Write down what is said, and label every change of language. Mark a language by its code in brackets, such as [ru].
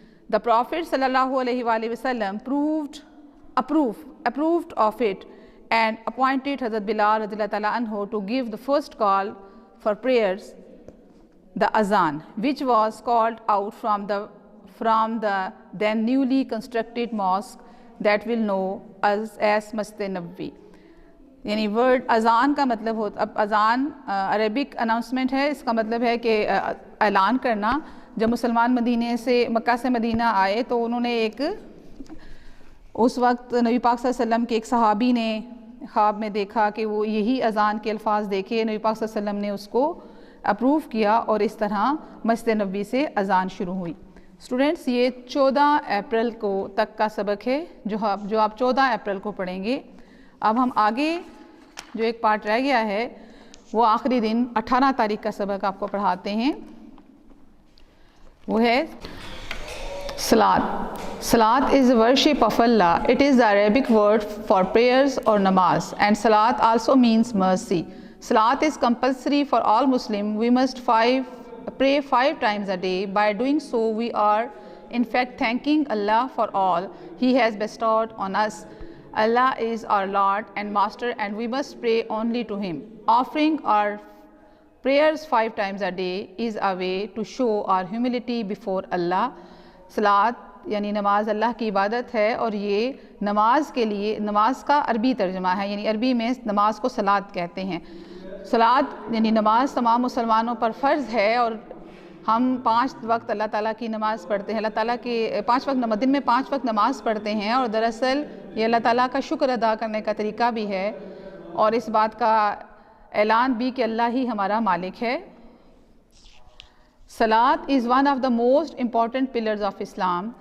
[en] The Prophet sallallahu alaihi wasallam approved of it and appointed Hazrat Bilal radhiyallahu ta'ala anhu to give the first call for prayers, the azan, which was called out from the then newly constructed mosque that will know as Masjid Nabawi. [ur] یعنی word اذان کا مطلب ہوتا، اب اذان Arabic announcement ہے، اس کا مطلب ہے کہ اعلان کرنا. جب مسلمان مکہ سے مدینہ آئے تو انہوں نے اس وقت نبی پاک صلی اللہ علیہ وسلم کے ایک صحابی نے خواب میں دیکھا کہ وہ یہی اذان کے الفاظ دیکھے. نبی پاک صلی اللہ علیہ وسلم نے اس کو اپروو کیا اور اس طرح مسجد نبوی سے اذان شروع ہوئی. اسٹوڈنٹس، یہ 14 اپریل کو تک کا سبق ہے جو آپ 14 اپریل کو پڑھیں گے. اب ہم آگے جو ایک پارٹ رہ گیا ہے وہ آخری دن 18 تاریخ کا سبق آپ کو پڑھاتے ہیں، وہ ہے Salat. [en] Salat is worship of Allah. It is the Arabic word for prayers or namaz, and Salat also means mercy. Salat is compulsory for all Muslims. We must pray 5 times a day. By doing so, we are in fact thanking Allah for all He has bestowed on us. Allah is our Lord and Master, and we must pray only to Him. Offering our prayers 5 times a day is a way to show our humility before Allah. [ur] Salat یعنی نماز اللہ کی عبادت ہے، اور یہ نماز کے لیے نماز کا عربی ترجمہ ہے، یعنی عربی میں نماز کو صلات کہتے ہیں۔ صلات یعنی نماز تمام مسلمانوں پر فرض ہے، اور ہم 5 وقت اللہ تعالیٰ کی نماز پڑھتے ہیں، اللہ تعالیٰ کی 5 وقت دن میں 5 وقت نماز پڑھتے ہیں، اور دراصل یہ اللہ تعالیٰ کا شکر ادا کرنے کا طریقہ بھی ہے، اور اس بات کا اعلان بھی کہ اللہ ہی ہمارا مالک ہے۔ [en] Salat is one of the most important pillars of Islam.